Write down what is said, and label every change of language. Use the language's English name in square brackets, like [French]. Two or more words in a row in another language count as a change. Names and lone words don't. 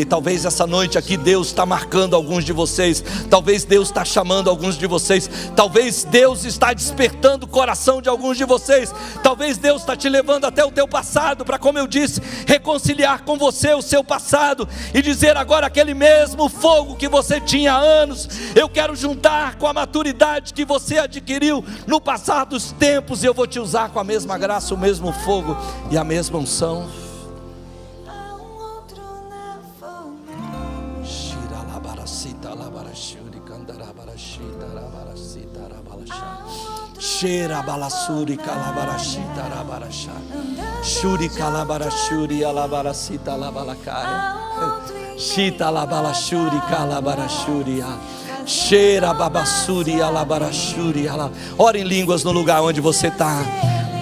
[Portuguese] Talvez essa noite aqui Deus está marcando alguns de vocês, talvez Deus está chamando alguns de vocês, talvez Deus está despertando o coração de alguns de vocês, talvez Deus está te levando até o teu passado, para, como eu disse, reconciliar com você o seu passado, e dizer agora: aquele mesmo fogo que você tinha há anos, eu quero juntar com a maturidade que você adquiriu no passar dos tempos, e eu vou te usar com a mesma graça, o mesmo fogo e a mesma unção. Cheira balassuri calabarashita rabarashá, shuri calabarashuri alabaracita labalacaya, chita labalashuri calabarashuri, cheira babassuri alabarashuri ala. Ora em línguas no lugar onde você está.